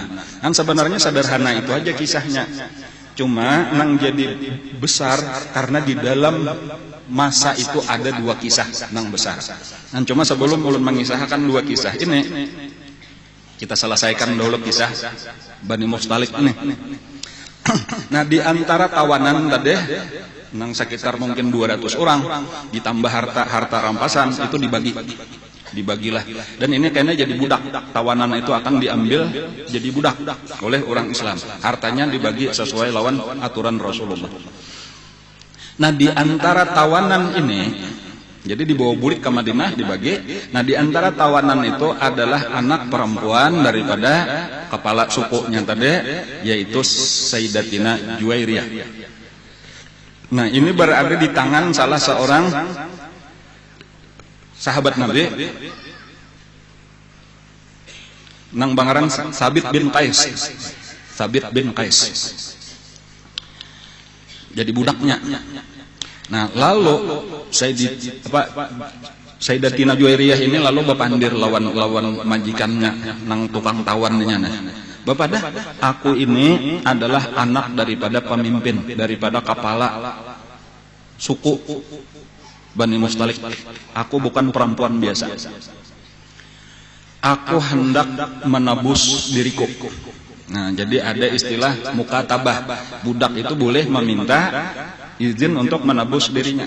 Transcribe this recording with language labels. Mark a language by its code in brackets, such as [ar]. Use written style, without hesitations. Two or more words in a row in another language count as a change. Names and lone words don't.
[id] Kan sebenarnya sederhana itu aja kisahnya. Cuma nang jadi besar karena di dalam masa itu ada 2 kisah nang besar. Kan cuma sebelum ulun mengisahkan 2 kisah ini, kita selesaikan dulu kisah Bani Mustalik ini. Nah, di antara tawanan tadi nang sekitar mungkin 200 orang ditambah harta rampasan itu dibagilah. Dan ini kayaknya jadi budak. Tawanan itu akan diambil jadi budak oleh orang Islam. Hartanya dibagi sesuai lawan aturan Rasulullah. Nah, di antara tawanan ini, jadi dibawa bulik ke Madinah dibagi. Nah, di antara tawanan itu adalah anak perempuan daripada kepala sukunya tadi, yaitu Sayyidatina Juwairiyah. Nah, ini berada di tangan salah seorang sahabat Nabi nang bangaran Sabit bin Qais. Sabit bin Qais. Jadi budaknya. [bjn] Nah, lalu Sayyidatina Juwairiyah ini lalu bapandir lawan majikannya nang tukang tawannya. [id] Bapak dah, aku ini adalah anak daripada pemimpin, daripada kepala suku Bani Mustalik. Aku bukan perempuan biasa. Aku hendak menebus diriku. Nah, jadi ada istilah mukatabah. Budak itu boleh meminta izin untuk menebus dirinya.